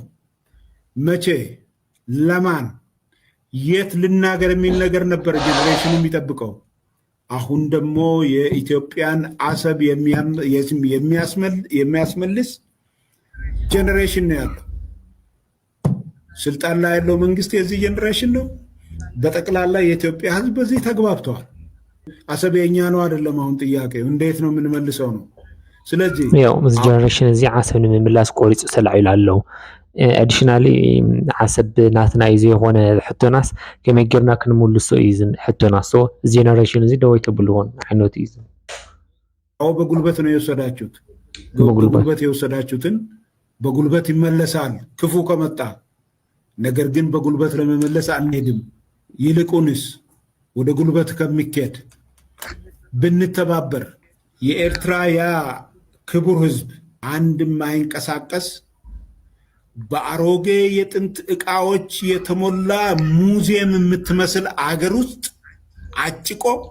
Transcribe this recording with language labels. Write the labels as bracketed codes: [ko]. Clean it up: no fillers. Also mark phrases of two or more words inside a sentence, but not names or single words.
[am] መቼ ለማን የት ልናገር የሚል ነገር ነበር ጀነሬሽን የሚጠብቀው። አሁን ደግሞ የኢትዮጵያን አሰብ የሚያስመልስ ጀነሬሽን ነው ያለው። ስልጣን ላይ ያለው መንግስት የዚህ ጀነሬሽን ነው። በጠቅላላ የኢትዮጵያ ህዝብ በዚህ ተግባብተዋል። አሰብ የኛ ነው አይደለም። አሁን ጥያቄው እንዴት ነው የምንመልሰው ነው። ስለዚህ [ti] ያው እዚ ጀነሬሽን እዚ አሰብ ንምምላስ ቆሪጹ ተላዒሉ አለው። አዲሽናሊ አሰብ ናትና ይዘ የሆነ ሕቶናስ ከመይ ጌርና ክንምልሶ እዩ ሕቶናስ እዚ ጀነሬሽን እዚ ደው ይተብልዎን ዓይነት እዩ። [am] አዎ በጉልበት ነው የወሰዳችሁት። በጉልበት የወሰዳችሁትን በጉልበት ይመለሳል ክፉ ከመጣ። ነገር ግን በጉልበት ለመመለስ አንሄድም። ይልቁንስ ወደ ጉልበት ከሚኬድ ብንተባበር የኤርትራ ያ ክቡር ህዝብ አንድም አይንቀሳቀስ በአሮጌ የጥንት ዕቃዎች የተሞላ ሙዚየም የምትመስል አገር ውስጥ አጭቆ